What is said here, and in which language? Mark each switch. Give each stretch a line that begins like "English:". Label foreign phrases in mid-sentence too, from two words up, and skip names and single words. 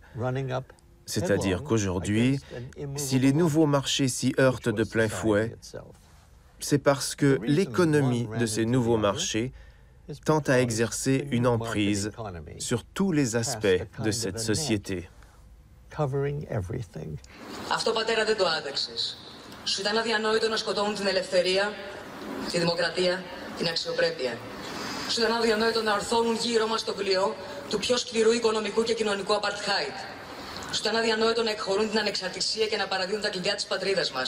French: C'est-à-dire qu'aujourd'hui, si les nouveaux marchés s'y heurtent de plein fouet, c'est parce que l'économie de ces nouveaux marchés tend à exercer une emprise sur tous les aspects de cette société.
Greek: Αυτό, πατέρα, δεν το άντεξες. Σου ήταν αδιανόητο να σκοτώνουν την ελευθερία, τη δημοκρατία, την αξιοπρέπεια. Σου ήταν αδιανόητο να ορθώνουν γύρω μας το πλοίο του πιο σκληρού οικονομικού και κοινωνικού apartheid. Σου ήταν αδιανόητο να εκχωρούν την ανεξαρτησία και να παραδίδουν τα κλειδιά της πατρίδας μας.